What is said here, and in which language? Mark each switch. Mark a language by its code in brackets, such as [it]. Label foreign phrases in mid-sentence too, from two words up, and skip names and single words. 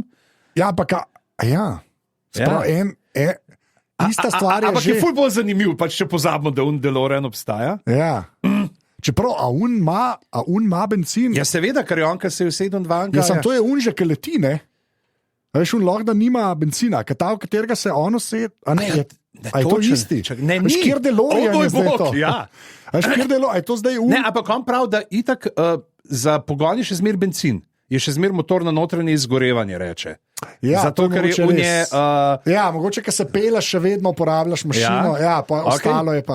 [sl] Ja, ampak ista stvar je ampak že... je ful bolj zanimiv, pač če pozabimo, da DeLorean obstaja. Ja. Čeprav, a un ima benzin? Ja, seveda, ker je on, ki se je usedel dva. Ja, to je un že, ki leti, ne? Veš, un lahko da nima benzina, v katerega se on used... A je to isti? Ne, ni. Kjer DeLorean je zdaj to? Ja. Je to zdaj un... Ne, ampak on pravi, da itak za pogon je še zmer benzin. Je še zmer motor na notranje izgorevanje, reče. Ja, zato, ker je v nje... mogoče, ker se peleš, še vedno uporabljaš mašino, pa ostalo je pa...